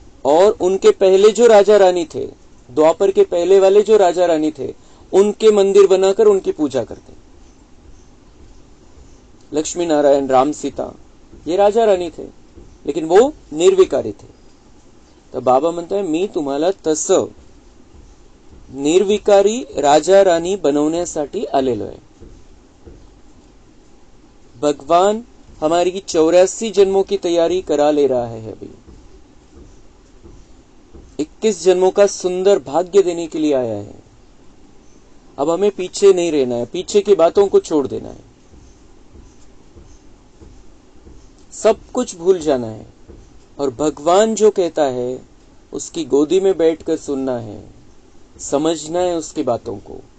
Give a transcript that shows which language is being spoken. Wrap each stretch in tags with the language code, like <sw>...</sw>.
<hi>और उनके पहले जो राजा रानी थे, द्वापर के पहले वाले जो राजा रानी थे, उनके मंदिर बनाकर उनकी पूजा करते। लक्ष्मी नारायण, राम, सीता, ये राजा रानी थे, लेकिन वो निर्विकारी थे।</hi> <mr>तर बाबा म्हणताय मी तुम्हाला तसं निर्विकारी राजा रानी बनवण्यासाठी आलेलो आहे।</mr> <hi>भगवान हमारी 84 जन्मों की तैयारी करा ले रहा है। अभी 21 जन्मों का सुंदर भाग्य देने के लिए आया है। अब हमें पीछे नहीं रहना है, पीछे की बातों को छोड़ देना है, सब कुछ भूल जाना है और भगवान जो कहता है उसकी गोदी में बैठकर सुनना है, समझना है उसकी बातों को।</hi>